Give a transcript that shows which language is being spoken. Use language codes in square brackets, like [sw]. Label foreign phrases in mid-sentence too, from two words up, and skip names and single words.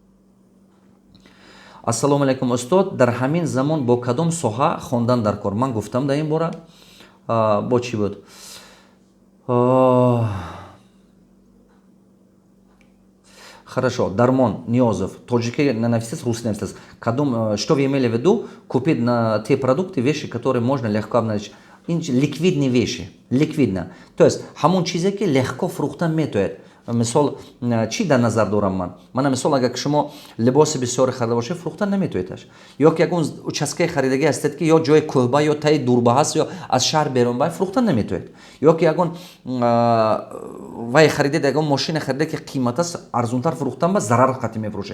[tg] Ассалому алайкум устод, дар ҳамин замон бо кадом соҳа хондан дар кор? Ман гуфтам дар ин бора. Бо чӣ буд? [ru] Хорошо, Дармон Ниёзов, таджики ненавистец, русский ненавистец. Что вы имели в виду? Купить на те продукты, вещи, которые можно легко обналичить. Ликвидные вещи, ликвидно. То есть, [tg] ҳамон чизе ки легко фрухтан метояд. Мисол, чӣ дар назар дорам ман? Мана мисол, агар шумо либоси бисёре харида бошед, фрухтан наметоядаш. Ё ки ягон участкаи харидагӣ ҳастед ки ё ҷои кӯҳба, ё таи дурба ҳаст, ё аз шаҳр берун ба, фрухтан наметояд. Ё ки ягон вай харидед, ягон мошина харидед ки қимат аст, арзунтар фрухтан ба, зарар қати мефурӯшед.